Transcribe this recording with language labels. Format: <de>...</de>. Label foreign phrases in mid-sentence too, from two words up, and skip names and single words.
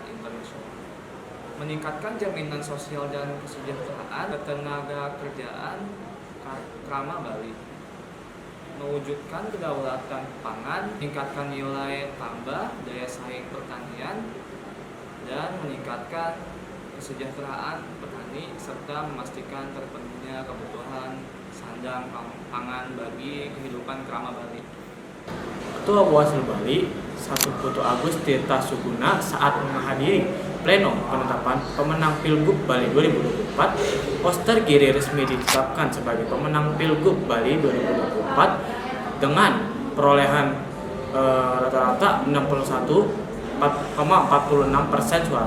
<id>internasional, meningkatkan jaminan sosial dan kesejahteraan ketenaga kerjaan Krama Bali, mewujudkan kedaulatan pangan, meningkatkan nilai tambah daya saing pertanian, dan meningkatkan kesejahteraan petani serta memastikan terpenuhnya kebutuhan sandang pangan bagi kehidupan Krama Bali. Ketua Bawaslu Bali, Satu Putu Agus Tirta Suguna saat menghadiri pleno penetapan pemenang Pilgub Bali 2024, poster Giri resmi ditetapkan sebagai pemenang Pilgub Bali 2024 dengan perolehan rata-rata 61,46% suara.</id>